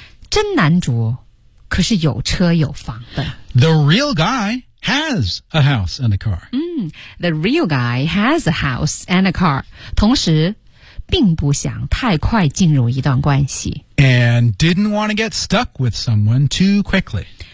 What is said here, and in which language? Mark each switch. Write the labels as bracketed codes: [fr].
[zh] 真男主可是有车有房的。 [en] The real guy has a house and a car. 嗯。 The real guy has a house and a car. [zh] 同时并不想太快进入一段关系。 [en] And didn't want to get stuck with someone too quickly.